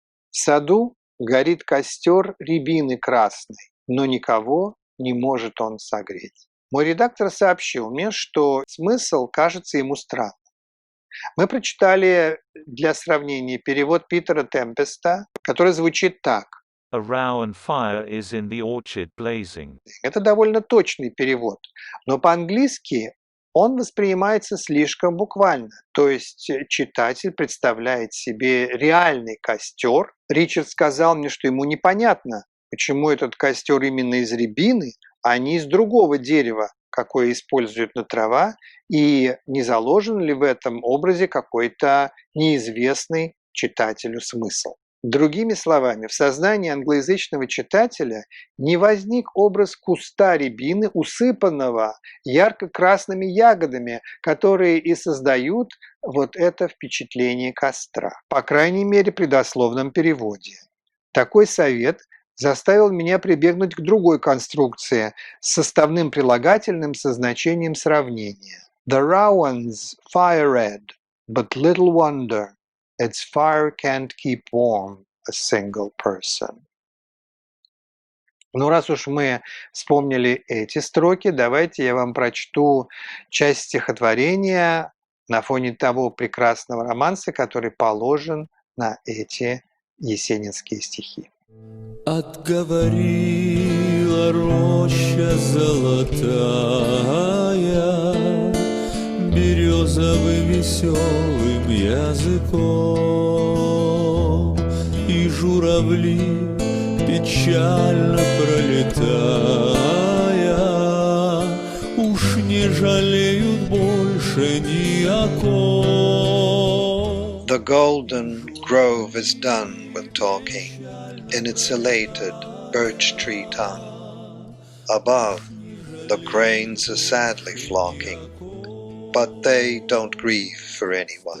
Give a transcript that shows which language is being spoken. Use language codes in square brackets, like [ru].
[ru] В саду горит костер рябины красной, но никого не может он согреть. Мой редактор сообщил мне, что смысл кажется ему странным. Мы прочитали для сравнения перевод Питера Темпеста, который звучит так. [en] A row and fire is in the orchard blazing. [ru] Это довольно точный перевод, но по-английски он воспринимается слишком буквально. То есть читатель представляет себе реальный костер. Ричард сказал мне, что ему непонятно, почему этот костер именно из рябины, а не из другого дерева, какое используют на трава, и не заложен ли в этом образе какой-то неизвестный читателю смысл. Другими словами, в сознании англоязычного читателя не возник образ куста рябины, усыпанного ярко-красными ягодами, которые и создают вот это впечатление костра. По крайней мере, при дословном переводе. Такой совет заставил меня прибегнуть к другой конструкции с составным прилагательным со значением сравнения. [en] The Rowan's fire red, but little wonder its fire can't keep warm a single person. [ru] Ну, раз уж мы вспомнили эти строки, давайте я вам прочту часть стихотворения на фоне того прекрасного романса, который положен на эти есенинские стихи. Отговорила роща золотая березовым веселым языком, и журавли, печально пролетая, уж не жалеют больше ни о ком. [en] The golden grove is done with talking in its elated birch tree tongue. Above, the cranes are sadly flocking, but they don't grieve for anyone.